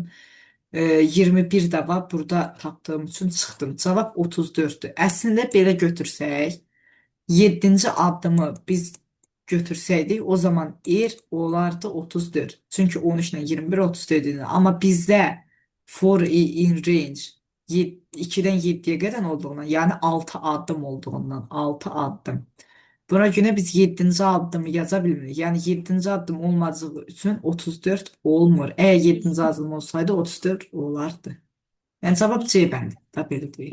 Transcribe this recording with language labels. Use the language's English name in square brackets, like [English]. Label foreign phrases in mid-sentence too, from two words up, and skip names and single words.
[Azerbaijani] 21 də var, burada tapdığım üçün çıxdım. Cavab 34-dür. Əslində belə götürsək, 7-ci addımı biz götürsəydik, o zaman er olardı 34. Çünki 13 ilə 21 34 idi. Amma bizdə [English] for in range [Azerbaijani] 2-dən 7-yə qədər olduğundan, yəni 6 addım olduğundan, 6 addım. Buna görə biz 7-ci addımı yaza bilmirik. Yəni 7-ci addım olmadığı üçün 34 olmur. Əgər 7-ci addım olsaydı 34 olardı. Yəni cavab C bəndi. Da belə deyək.